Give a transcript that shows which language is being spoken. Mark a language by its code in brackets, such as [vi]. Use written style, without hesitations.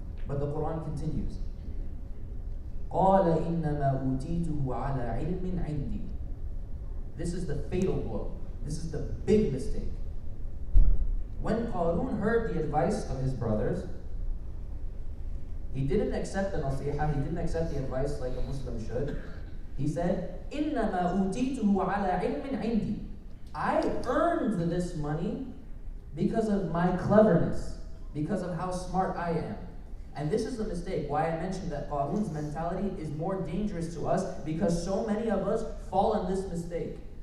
[en] But the Quran continues. [ar] قَالَ إِنَّمَا أُوتِيتُهُ عَلَى عِلْمٍ عِنْدِي. [en] This is the fatal blow. This is the big mistake. When Qarun heard the advice of his brothers, he didn't accept the nasiha, he didn't accept the advice like a Muslim should. He said, [ar] إِنَّمَا أُوتِيتُهُ عَلَى عِلْمٍ عِنْدِي. [en] I earned this money because of my cleverness, because of how smart I am. And this is the mistake, why I mentioned that Qarun's mentality is more dangerous to us, because so many of us fall in this mistake.